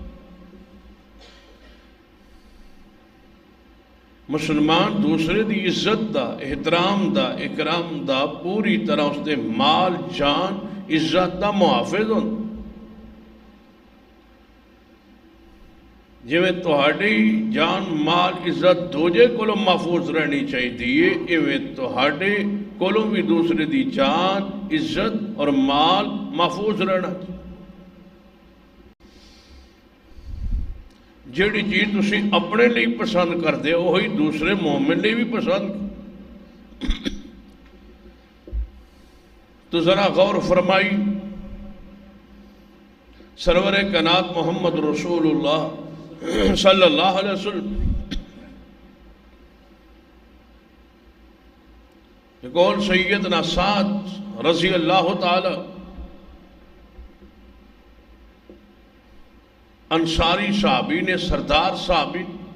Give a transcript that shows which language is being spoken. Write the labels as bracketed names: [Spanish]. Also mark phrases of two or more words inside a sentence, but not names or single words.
[Punjabi] مسلمان دوسرے دی عزت دا، احترام دا، اکرام دا پوری طرح اس دے مال جان عزت دا محافظ ہوں۔ جویں تہاڈی جان مال عزت دوجے کولوں محفوظ رہنی چاہیے، ایویں تہاڈے کولوں بھی دوسرے دی جان عزت اور مال محفوظ رہنا چاہیے۔ جیڑی چیز تسی اپنے لیے پسند کرتے ہو وہی دوسرے مومن لیے بھی پسند۔ تو ذرا غور فرمائی، سرور کائنات محمد رسول اللہ صلی اللہ علیہ وسلم قول سیدنا سعد رضی اللہ تعالی انصاری صحابی نے، سردار صحابی